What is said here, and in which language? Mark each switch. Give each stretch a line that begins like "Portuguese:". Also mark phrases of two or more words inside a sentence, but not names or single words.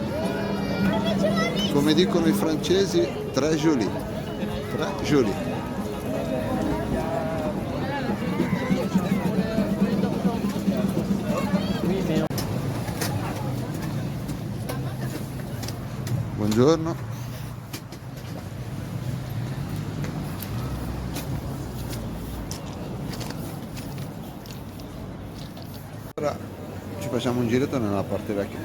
Italian: Come dicono i francesi,
French: très joli. Très joli.
Italian: Buongiorno. Ora ci facciamo un giretto nella parte vecchia.